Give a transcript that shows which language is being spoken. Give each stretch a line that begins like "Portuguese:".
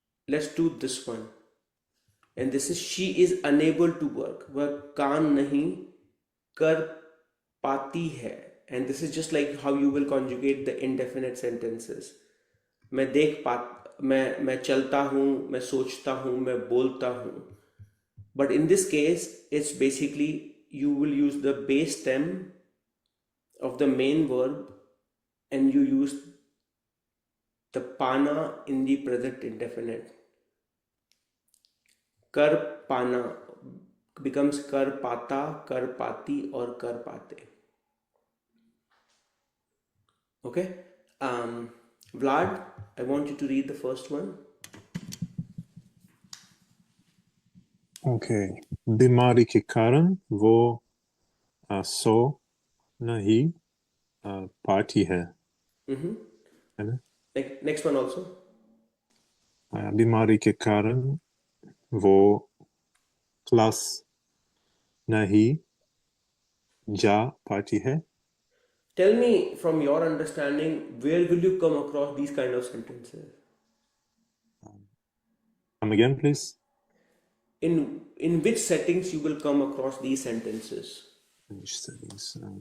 English: Let's do this one. And this is she is unable to work.
Hindi: वह काम नहीं कर पाती है.
English: And this is just like how you will conjugate the indefinite sentences.
Hindi: मैं चलता हूँ, मैं सोचता हूँ, मैं बोलता हूँ.
English: But in this case, it's basically you will use the base stem of the main verb and you use the Paana in the present indefinite.
Hindi: कर पाना becomes कर पाता, कर पाती और कर पाते.
English: Okay? Vlad, I want you to read the first one. Okay.
Hindi: बीमारी के कारण वो सो नहीं पाती है. है ना?
English: Next one also. बीमारी के कारण वो क्लास नहीं जा पाती है. Tell me from your understanding, where will you come across these kind of sentences? Come again, please. In which settings you will come across these sentences? Which settings?